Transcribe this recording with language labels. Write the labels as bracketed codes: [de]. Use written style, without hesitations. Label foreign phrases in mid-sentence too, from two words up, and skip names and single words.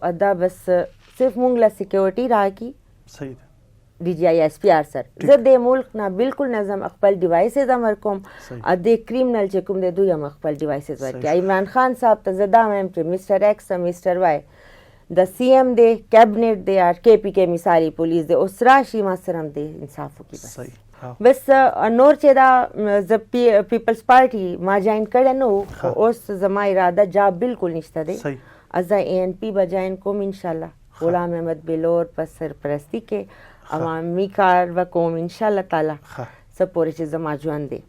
[ps] دا بس صرف مونږ له سیکیورټي راکړي ډي جی آی ایس پی آر سر. زه د ملک نه بالکل نه ځم، خپل ډیوایسز هم ورکوم، د کریمنل چې کوم دی دوی هم خپل ډیوایسز ورکړي. عمران خان صاحب ته زه دا وایم چې [en] Mister X Mister Y [ps] د سی ایم دی، کیبنیټ دی، کے پی کے مثالي پولیس دی، اوس راشي ما سره هم دی انصاف وکړي. بس نور چې دا زه پیپلز پارټي ما جاین کړی نه، اوس زما اراده جاب بالکل نشته دی، زه اے این پی به جاین کوم انشاءالله، غلام احمد بلور په سرپرستی کې عوامي کار وکوم انشاءالله تعالی څه پورې چې زما ژوند دی.